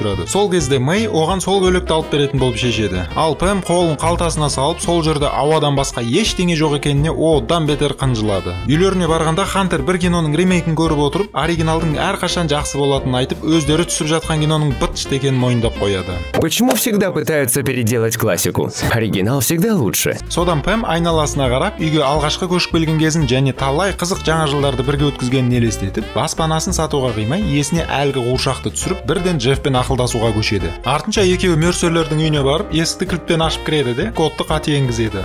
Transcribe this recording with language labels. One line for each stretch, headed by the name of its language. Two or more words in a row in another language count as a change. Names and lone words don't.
Kazakh: Сол кезде Мэй оған сол көйлекті алып беретін болып шешеді. Ал Пэм қолын қолын қалтасына салып, сол жерде ауадан басқа ештеңе жоқ екеніне одан бетер қынжылады. Үйлеріне барғанда Хантер бір киноның ремейкін көріп отырып, оригиналдың әрқашан жақсы болатынын айтып, өздері түсіп жатқан киноның быт екенін мойындап қояды.
Russian: Почему всегда пытаются переделать классику? Оригинал всегда лучше.
Kazakh: Содан Пэм айналасына қарап, үйге алғашқы көшіп келген кезін және талай қызық жаңа жылдарды бірге өткізгенін елестетіп, баспанасын сатуға қимай, есіне әлгі қуыршақты түсіріп, бірден Джеффпен ақылдасуға көшеді. Артынша екеуі Мерсерлердің үйіне барып, есікті кілтпен ашып кіреді де, кодты қате енгізеді.